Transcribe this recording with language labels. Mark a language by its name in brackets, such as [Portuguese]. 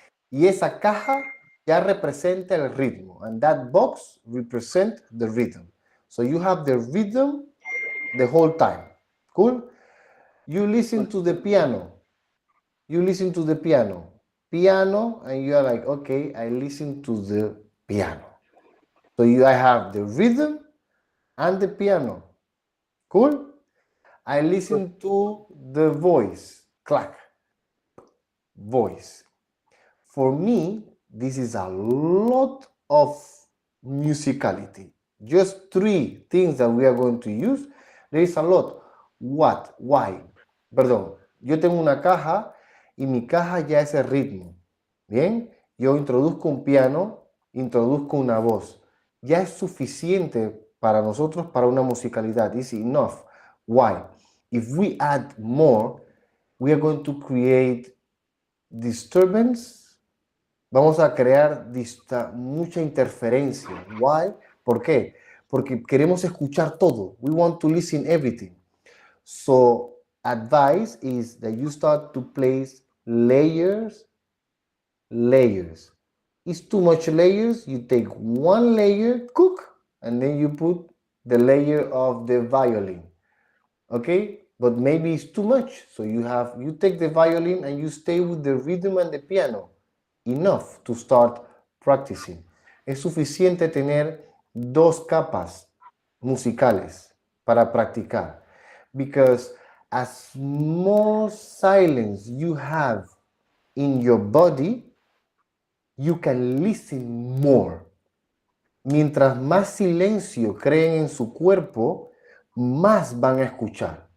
[Spanish] Y esa caja ya representa el ritmo. [English] And that box represents the rhythm. So you have the rhythm the whole time. Cool? You listen to the piano. You listen to the piano. Piano, and you are like, okay, I listen to the piano. So I have the rhythm and the piano. Cool? I listen to the voice. Clack. Voice. For me, this is a lot of musicality. Just 3 things that we are going to use. There is a lot. What? Why? [Spanish] Perdón. Yo tengo una caja y mi caja ya es el ritmo. Bien. Yo introduzco un piano, introduzco una voz. Ya es suficiente para nosotros para una musicalidad. [English] It's enough. Why? If we add more, we are going to create disturbance. [Spanish] Vamos a crear mucha interferencia. [English] Why? [Spanish] ¿Por qué? Porque queremos escuchar todo. [English] We want to listen everything. So, advice is that you start to place layers. It's too much layers. You take one layer, cook, and then you put the layer of the violin. Okay? But maybe it's too much. So you take the violin and you stay with the rhythm and the piano. Enough to start practicing. [Spanish] Es suficiente tener 2 capas musicales para practicar. [English] Because as more silence you have in your body, you can listen more. [Spanish] Mientras más silencio creen en su cuerpo, más van a escuchar.